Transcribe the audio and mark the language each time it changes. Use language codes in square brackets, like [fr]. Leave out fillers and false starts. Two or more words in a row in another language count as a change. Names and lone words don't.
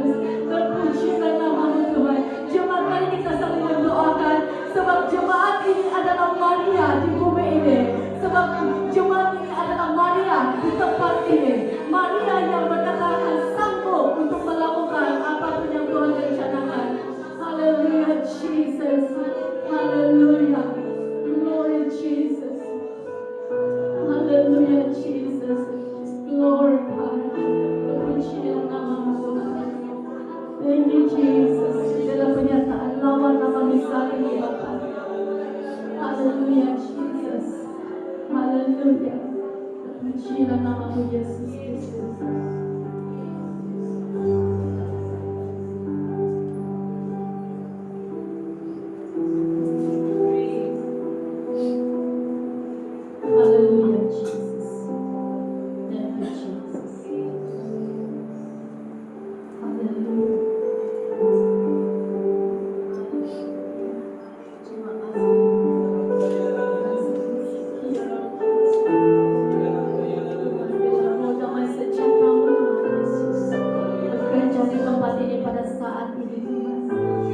[id] Terpujilah nama-Mu Tuhan. Jemaat, mari kita saling mendoakan, sebab jemaat ini adalah Maria di bumi ini, sebab jemaat ini adalah Maria di tempat ini, Maria yang berkatakan sanggup untuk melakukan apapun yang Tuhan rencanakan. Haleluya Jesus. Haleluya. Glory Jesus. Haleluya Jesus. [en] Glory God. [id] Terpujilah nama-Mu Tuhan. [en] Thank you Jesus. [id] Dalam pernyataan lawan nama misal ini Bapa. Haleluya Jesus. Haleluya. Terpujilah nama-Mu Yesus Kristus. Haleluya Jesus. [en] Thank you Jesus. [id] Haleluya. Terima kasih. Roh damai sejahtera-Mu Tuhan Yesus bekerja di tempat ini pada saat ini Tuhan.